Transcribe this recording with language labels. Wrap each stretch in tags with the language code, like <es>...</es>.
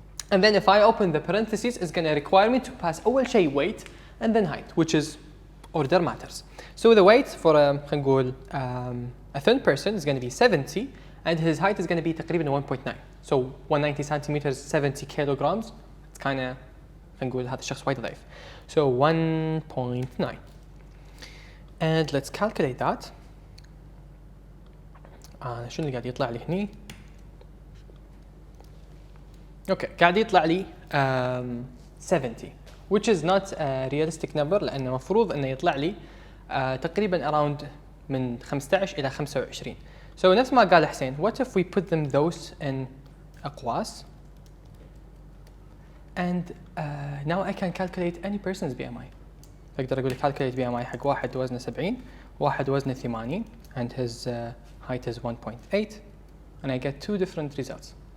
<en>And then if I open the parentheses, it's going to require me to pass</en> <ar>أول شيء</ar> <en>weight and then height, which is order matters. So the weight for</en> <ar>خلينا نقول</ar> <en>a thin person is going to be 70 and his height is going to be</en> <ar>تقريبا</ar> <en>1.9. So 190 centimeters, 70 kilograms. It's kind of</en> <ar>خلينا نقول هذا الشخص وايد ضعيف.</ar> <en>So 1.9. And let's calculate that.</en> <ar>شنو اللي قاعد يطلع لي هني؟ اوكي قاعد يطلع لي 70</ar> <en>which is not a realistic number</en> <ar>لانه المفروض انه يطلع لي تقريبا</ar> <en>around</en> <ar>من 15 الى 25.</ar> <en>So</en> <ar>نفس ما قال</ar> <en>حسين, what if we put them those in</en> <ar>اقواس</ar> <en>and now I can calculate any person's BMI.</en> <ar>اقدر اقول</ar> <en>calculate BMI</en> <ar>حق واحد وزنه 70 واحد وزنه 80</ar> <en>and his height is 1.8 and I get two different results.</en>